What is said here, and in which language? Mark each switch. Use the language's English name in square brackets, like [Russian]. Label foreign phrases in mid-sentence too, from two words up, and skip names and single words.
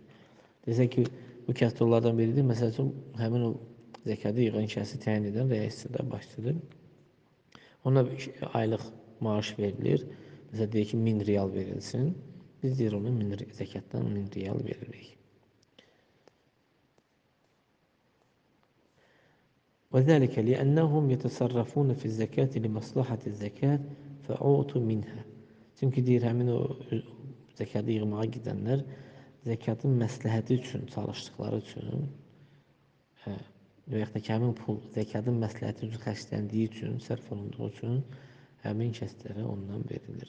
[Azerbaijani] Desə ki, bu kəs onlardan biridir. Məsəl üçün, həmin o zəkatı yığan kəsi təyin edən rəisdir, başçıdır. Ona aylıq maaş verilir. Məsələn, deyək ki, 1000 riyal verilsin. Biz deyir ona zəkatdan 1000 riyal veririk. [Arabic] وذلك لأنهم يتصرفون في الزكاة لمصلحة الزكاة فأعطوا منها. [Azerbaijani] Çünki deyir, həmin o zəkatı yığmağa gedənlər zəkatın məsləhəti üçün çalışdıqları üçün və yaxud da ki, həmin pul zəkatın məsləhəti üçün xərcləndiyi üçün, sərf olunduğu üçün həmin kəslərə ondan verilir.